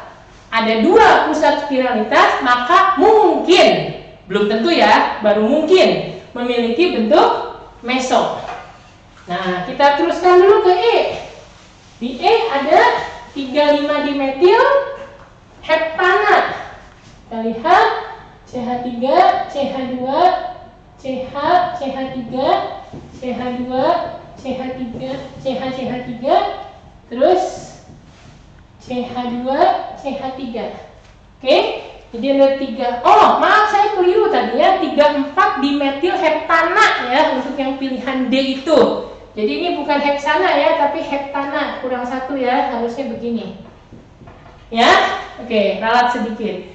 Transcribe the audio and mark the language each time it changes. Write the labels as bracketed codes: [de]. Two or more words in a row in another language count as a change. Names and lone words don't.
[id] Ada dua pusat kiralitas, maka mungkin, belum tentu ya, baru mungkin memiliki bentuk meso. Nah, kita teruskan dulu ke E. Di E ada 35 dimetil heptana. Kita lihat CH3, CH2, CH, CH3, CH2, CH3, CH, CH3, terus CH2, CH3. Oke, jadi ada 3. Oh, maaf saya keliru tadi ya, 34 dimetil heptana ya untuk yang pilihan D itu. Jadi ini bukan heksana ya, tapi heptana, kurang satu ya, harusnya begini. Ya, oke, ralat sedikit.